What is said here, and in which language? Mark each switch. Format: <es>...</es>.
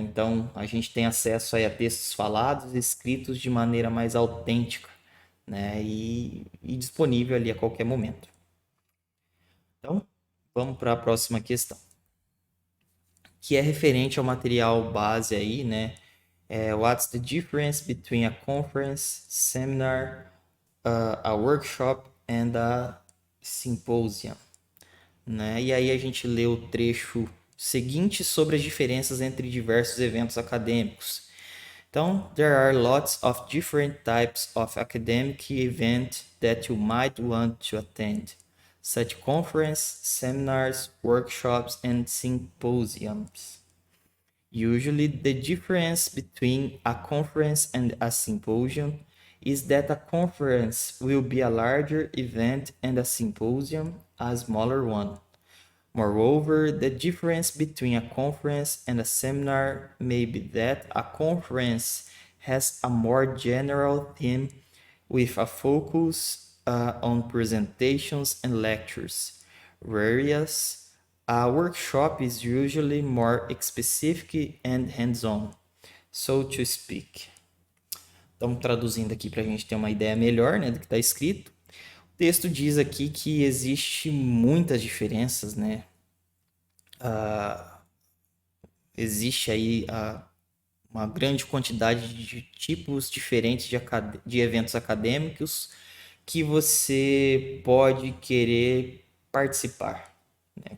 <pt>Então, a gente tem acesso aí a textos falados e escritos de maneira mais autêntica, né, e disponível ali a qualquer momento. Então, vamos para a próxima questão, que é referente ao material base aí, né?</pt> <en>What's the difference between a conference, seminar, a workshop and a symposium?</en> <pt>Né? E aí a gente lê o trecho seguinte sobre as diferenças entre diversos eventos acadêmicos. Então,</pt> <en>there are lots of different types of academic event that you might want to attend, such conferences, seminars, workshops, and symposiums. Usually, the difference between a conference and a symposium is that a conference will be a larger event and a symposium a smaller one. Moreover, the difference between a conference and a seminar may be that a conference has a more general theme with a focus on presentations and lectures, whereas a workshop is usually more specific and hands-on, so to speak.</en> <pt>Então, traduzindo aqui para a gente ter uma ideia melhor, né, do que está escrito. O texto diz aqui que existe muitas diferenças, né? Existe aí uma grande quantidade de tipos diferentes de eventos acadêmicos que você pode querer participar, né?</pt>